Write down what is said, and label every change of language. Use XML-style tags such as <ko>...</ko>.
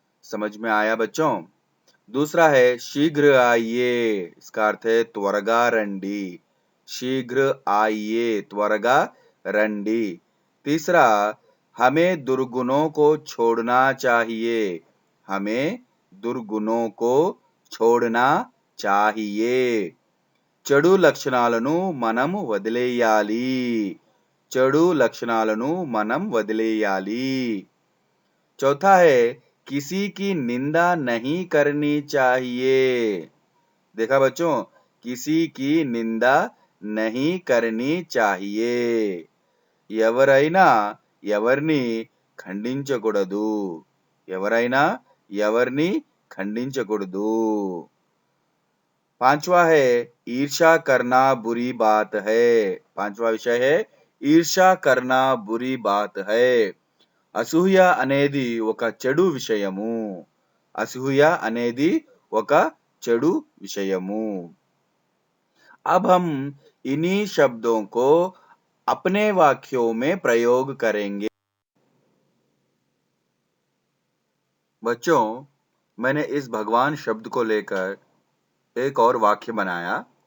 <hi>समझ में आया बच्चों? दूसरा है शीघ्र आइए, इसका अर्थ है</hi> <te>त्वरगा रंडी,</te> <hi>शीघ्र आइए, त्वरगा रंडी। तीसरा हमें दुर्गुणों को छोड़ना चाहिए, हमें दुर्गुणों को छोड़ना चाहिए।</hi> <te>చెడు లక్షణాలను మనం వదిలేయాలి, చెడు లక్షణాలను మనం వదిలేయాలి।</te> <hi>चौथा है किसी की निंदा नहीं करनी चाहिए। देखा बच्चों, किसी की निंदा नहीं करनी चाहिए।</hi> <te>ఎవరైనా ఎవరిని ఖండించకూడదు, ఎవరైనా ఎవరిని ఖండించకూడదు।</te> <hi>पांचवा है ईर्ष्या करना बुरी बात है। पांचवा विषय है ईर्ष्या करना बुरी बात है।</hi> <te>అసూయ అనేది ఒక చెడు విషయము, అసూయ అనేది ఒక చెడు విషయము।</te> <hi>अब हम इन्हीं शब्दों को अपने वाक्यों में प्रयोग करेंगे। बच्चों, मैंने इस भगवान शब्द को लेकर एक और वाक्य बनाया।</hi>